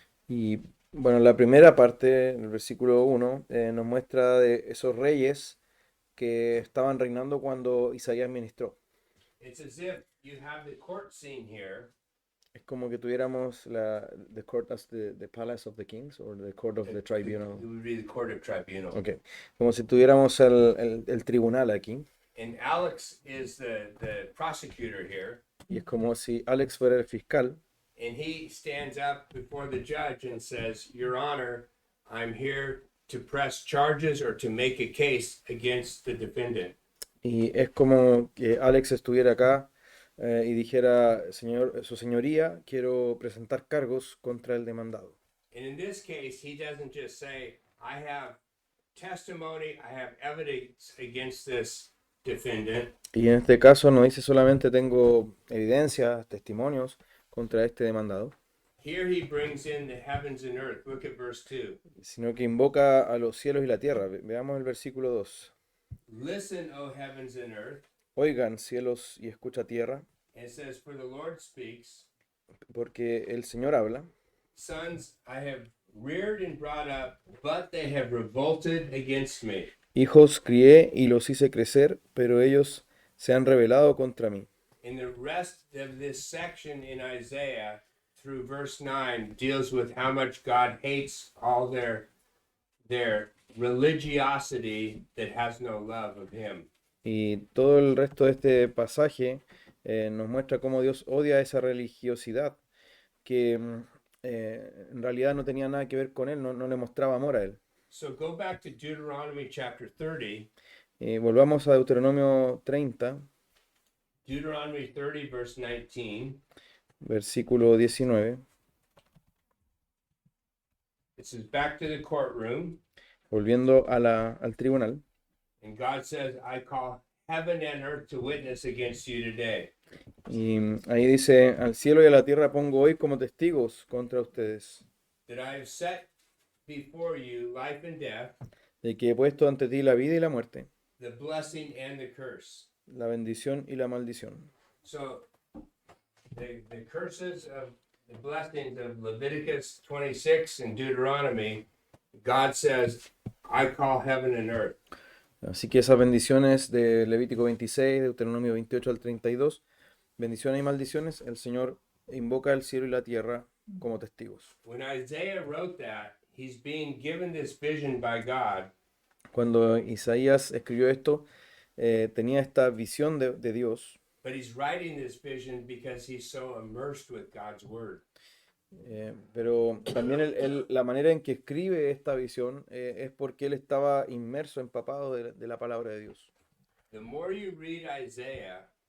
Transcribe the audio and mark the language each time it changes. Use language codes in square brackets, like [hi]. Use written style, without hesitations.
[es] Y bueno, la primera parte, el versículo 1, nos muestra de esos reyes que estaban reinando cuando Isaías ministró. [en] It's as if you have the court scene here, [es] Es como que tuviéramos [en] the court as the palace of the kings or the court of the tribunal. it would be the court of tribunal. [es] Ok, como si tuviéramos el tribunal aquí. [en] And Alex is the prosecutor here, [es] Y es como si Alex fuera el fiscal [en] and he stands up before the judge and says, Your Honor, I'm here to press charges or to make a case against the defendant. [es] y es como que Alex estuviera acá y dijera, señor, su señoría, quiero presentar cargos contra el demandado. [en] And in this case, he doesn't just say, I have testimony, I have evidence against this defendant. [es] Y en este caso no dice solamente tengo evidencias, testimonios contra este demandado, [en] Here he brings in the heavens and earth. Look at verse 2. [es] sino que invoca a los cielos y la tierra. Veamos el versículo 2. [en] Listen, O heavens and earth. [es] Oigan cielos y escucha tierra, [en] And it says, For the Lord speaks, [es] porque el Señor habla. [en] Sons I have reared and brought up, but they have revolted against me. [es] Hijos crié y los hice crecer, pero ellos se han rebelado contra mí. [en] And the rest of this section in Isaiah through verse 9 deals with how much God hates all their religiosity that has no love of him. [es] Y todo el resto de este pasaje nos muestra cómo Dios odia esa religiosidad que en realidad no tenía nada que ver con él, no le mostraba amor a él. [en] So go back to Deuteronomy chapter 30. [es] Volvamos a Deuteronomio 30, [en] Deuteronomy 30, verse 19. [es] versículo 19. [en] It says, Back to the courtroom. [es] Volviendo al tribunal. [en] And God says, I call heaven and earth to witness against you today. [es] Y ahí dice, al cielo y a la tierra pongo hoy como testigos contra ustedes, [en] That I have set before you life and death, [es] de que he puesto ante ti la vida y la muerte, [en] the blessing and the curse. [es] la bendición y la maldición. [en] So the curses of the blessings of Leviticus 26 and Deuteronomy, God says, I call heaven and earth. [es] Así que esas bendiciones de Levítico 26, Deuteronomio 28 al 32, bendiciones y maldiciones, el Señor invoca el cielo y la tierra como testigos. [en] When Isaiah wrote that, he's being given this vision by God, [es] Cuando Isaías escribió esto, tenía esta visión de Dios, [en] but he's writing this vision because he's so immersed with God's word. [es] pero también la manera en que escribe esta visión es porque él estaba inmerso, empapado de la palabra de Dios. [en] The more you read Isaiah,